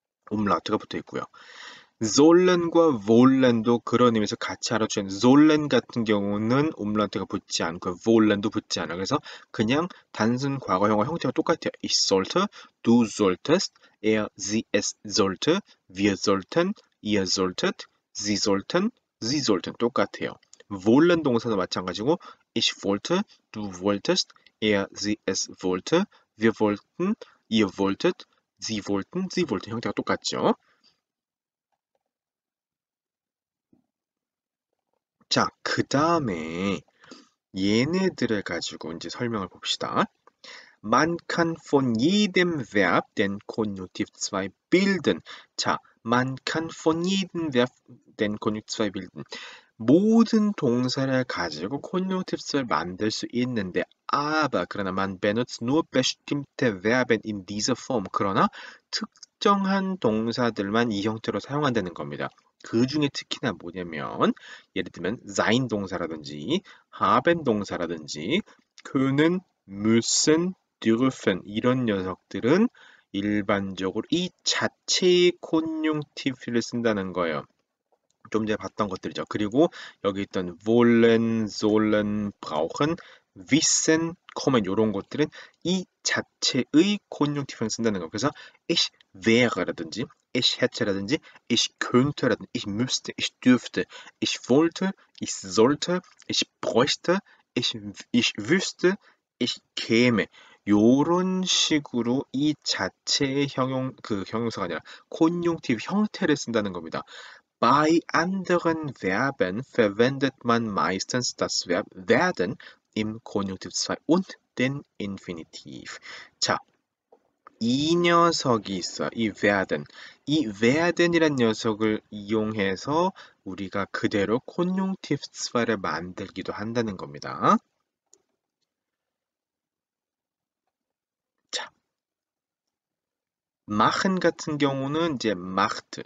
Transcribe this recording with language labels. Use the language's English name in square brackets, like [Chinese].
[Korean] umlaut가 붙어 있고요. sollen과 wollen도 그런 의미에서 같이 알아주는 sollen 같은 경우는 umlaut가 붙지 않고 wollen도 붙지 않아요. 그래서 그냥 단순 과거형과 형태가 똑같아요. [German] ich sollte, du solltest, er, sie, es sollte, wir sollten, ihr solltet, sie sollten, sie sollten [Korean] 똑같아요. [German] wollen [Korean] 동사도 마찬가지고 [German] ich wollte, du wolltest, er, sie, es wollte, wir wollten, ihr wolltet, sie wollten, sie wollte [Korean] 형태가 똑같죠. 자, 그 다음에 얘네들을 가지고 이제 설명을 봅시다. [German] Man kann von jedem Verb den Konjunktiv 2 bilden. 자, man kann von jedem Verb den Konjunktiv 2 bilden. [Korean] 모든 동사를 가지고 Konjunktiv 2를 만들 수 있는데, [German] aber [Korean] 그러나 [German] man benutzt nur bestimmte Verben in dieser Form. [Korean] 그러나 특정한 동사들만 이 형태로 사용한다는 겁니다. 그 중에 특히나 뭐냐면 예를 들면 sein 동사라든지 haben 동사라든지 können, müssen, dürfen 이런 녀석들은 일반적으로 이 자체의 콘junk티브를 쓴다는 거예요. 좀 전에 봤던 것들이죠. 그리고 여기 있던 wollen, sollen, brauchen, wissen, kommen 이런 것들은 이 자체의 콘junk티브를 쓴다는 거예요. [German] 그래서 ich wäre라든지 ich hätte라든지 ich könntera든지 ich müsste, ich dürfte, ich wollte, ich sollte, ich bräuchte, ich wüsste, ich käme [Korean] 요런 식으로 이 자체의 형용사가 아니라 콘junk티브 형태를 쓴다는 겁니다. [German] Bei anderen Verben verwendet man meistens das Verb werden im Konjunktiv 2 und den Infinitiv. [Korean] 자, 이 녀석이 있어. 이 werden. 이 werden이란 녀석을 이용해서 우리가 그대로 Konjunktiv 2를 만들기도 한다는 겁니다. 자, machen 같은 경우는 이제 macht.